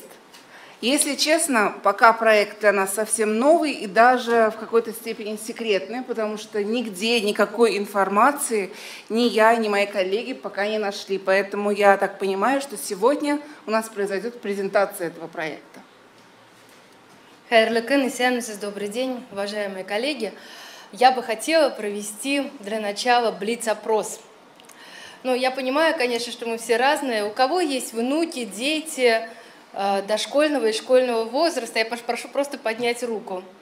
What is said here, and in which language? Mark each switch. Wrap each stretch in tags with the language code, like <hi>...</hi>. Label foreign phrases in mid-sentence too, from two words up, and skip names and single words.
<ru>Если честно, пока проект для нас совсем новый и даже в какой-то степени секретный, потому что нигде никакой информации ни я, ни мои коллеги пока не нашли. Поэтому я так понимаю, что сегодня у нас произойдет презентация этого проекта.</ru> <tt>Хайрлы күн, исәнмесез,</tt> <ru>добрый день, уважаемые коллеги. Я бы хотела провести для начала блиц-опрос. Ну, я понимаю, конечно, что мы все разные. У кого есть внуки, дети дошкольного и школьного возраста, я прошу просто поднять руку.</ru>